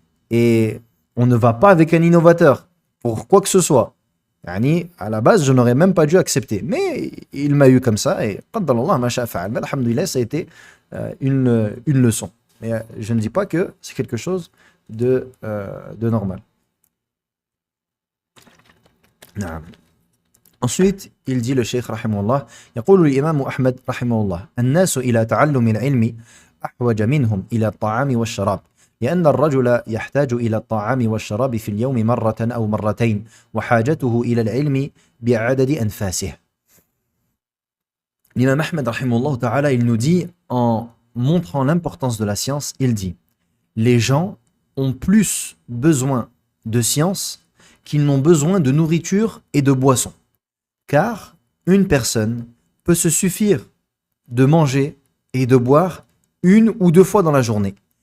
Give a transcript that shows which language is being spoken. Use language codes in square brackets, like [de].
[fr] Et on ne va pas avec un innovateur pour quoi que ce soit. Yani, à la base, je n'aurais même pas dû accepter. Mais il m'a eu comme ça. Et [ar] qaddalallah ma sha'a fa'al. [fr] Mais alhamdoulilah, ça a été une leçon. Mais je ne dis pas que c'est quelque chose de normal. [ar] نعم. [fr] Ensuite, il dit le Cheikh [ar] رحمه الله يقول الإمام أحمد رحمه الله الناس إلى تعلم العلم أحوج منهم إلى الطعام والشراب لأن الرجل يحتاج إلى الطعام والشراب في اليوم مرة أو مرتين وحاجته إلى العلم بعدد أنفاسه. [fr] L'imam Ahmed [ar] رحمه الله تعالى, [fr] il nous dit, en montrant l'importance de la science, il dit les gens ont plus besoin de science qu'ils n'ont besoin de nourriture et de boissons. Car une personne peut se suffire de manger et de boire 1 ou 2 fois dans la journée.